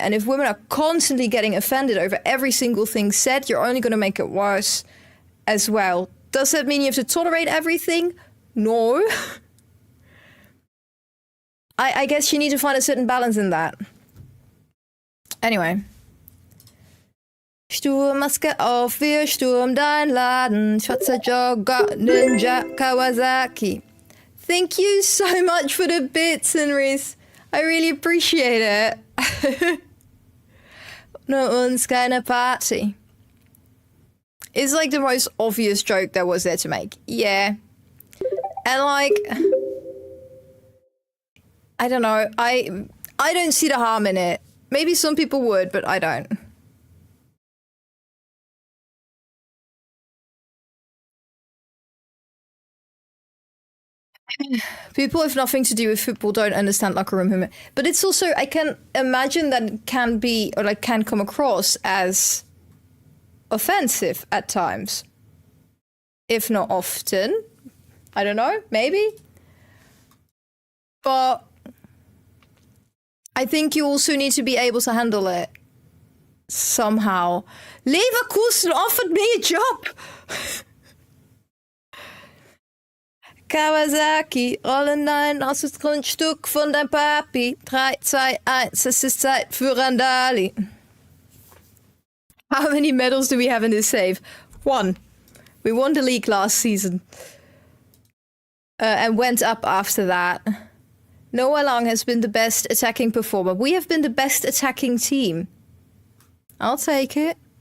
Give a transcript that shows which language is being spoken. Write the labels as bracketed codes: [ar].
[en] And if women are constantly getting offended over every single thing said, you're only going to make it worse as well. Does that mean you have to tolerate everything? No. I guess you need to find a certain balance in that. Anyway. [de] Sturmmaske auf, wir stürmen dein Laden. Schwarzer Jogger, Ninja, Kawasaki. [en] Thank you so much for the bits, Henrys. I really appreciate it. [de] No uns keine Party. [en] It's like the most obvious joke there was there to make. Yeah. And like, I don't know. I don't see the harm in it. Maybe some people would, but I don't. People with nothing to do with football don't understand locker room humor. But it's also, I can imagine that it can be, or like can come across as offensive at times. If not often. I don't know, maybe. But I think you also need to be able to handle it. somehow. Leverkusen offered me a job. [de] Kawasaki, rollen ein aus dem Grundstück von dein Papi. 3, 2, 1, es ist Zeit für Randali. [en] How many medals do we have in this save? 1. We won the league last season. And went up after that. Noah Lang has been the best attacking performer. We have been the best attacking team. I'll take it.